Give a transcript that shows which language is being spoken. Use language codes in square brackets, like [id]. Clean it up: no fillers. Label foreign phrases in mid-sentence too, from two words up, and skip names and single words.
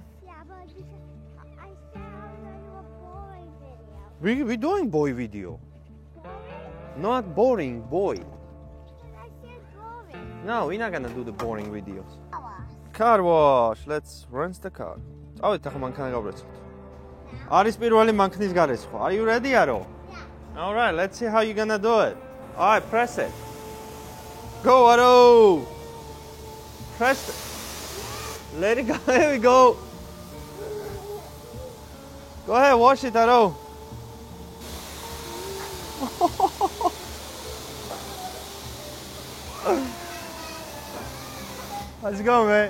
[en] Yeah, but I said I was gonna do a boy video. We're doing boy video. Boring? Not boring, boy. I said boring. No, we're not gonna do the boring videos. Hour. Car wash. Let's rinse the car. [ka] წავით ახლა მანქანა გავბრეცოთ. არის პირველი მანქანის გარეცხვა. [en] Are you ready, Aro? Yeah. All right, let's see how you're gonna do it. All right, press it. Go, Aro. Press it. Let it go. Here we go. Go ahead, wash it, Aro. Let's go, man.